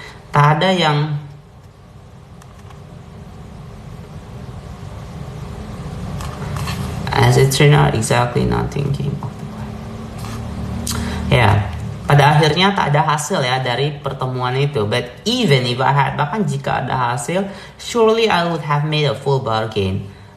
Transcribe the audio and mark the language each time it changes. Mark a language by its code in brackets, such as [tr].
[id] Tak ada yang [en] As it turned out, exactly nothing came out. [id] Ya, pada akhirnya tak ada hasil ya dari pertemuan itu. [en] But even if I had, [id] bahkan jika ada hasil, [en] surely I would have made a full bargain.